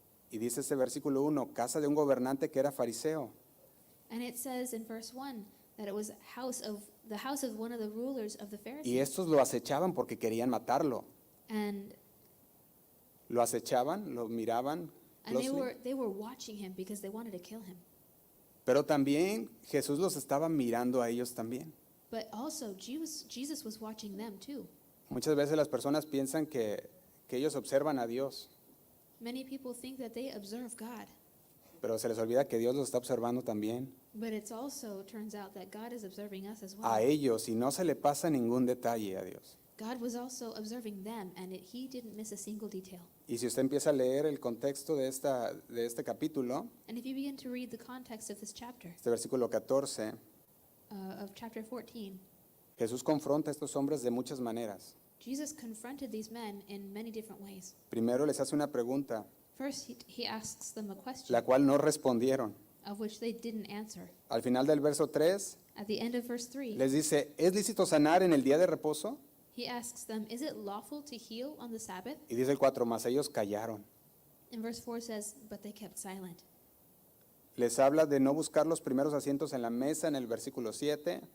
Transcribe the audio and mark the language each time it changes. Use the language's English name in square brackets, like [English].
[Spanish] y dice este versículo 1, casa de un gobernante que era fariseo. [English] And it says in verse 1 that it was the house of one of the rulers of the [Spanish] Y [English] Pharisees. [Spanish] estos lo acechaban porque querían matarlo. [English] And [Spanish] Lo acechaban, lo miraban [English] closely. they were watching him because they wanted to kill him. [Spanish] Pero también Jesús los estaba mirando a ellos también. [English] But also Jesus was watching them too. [Spanish] Muchas veces las personas piensan que ellos observan a Dios, [English] Many people think that they observe God, [Spanish] pero se les olvida que Dios los está observando también [English] but it's also turns out that God is observing us as well. [Spanish] a ellos y no se le pasa ningún detalle a Dios. [English] God was also observing them, and he didn't miss a single detail. [Spanish] Y si usted empieza a leer el contexto de este capítulo, [English] And if you begin to read the context of this chapter, [Spanish] este versículo 14, [English] of chapter 14, [Spanish] Jesús confronta a estos hombres de muchas maneras. [English] Jesus confronted these men in many different ways. [Spanish] Primero les hace una pregunta, [English] First, he asks them a question, [Spanish] la cual no respondieron. [English] of which they didn't answer. [Spanish] Al final del verso 3, [English] At the end of verse 3, [Spanish] les dice, ¿es lícito sanar en el día de reposo? [English] he asks them, "Is it lawful to heal on the Sabbath?" [Spanish] Y dice el 4, más ellos callaron. [English] And verse 4 says, "But they kept silent." [Spanish] Les habla de no buscar los primeros asientos en la mesa en el versículo 7.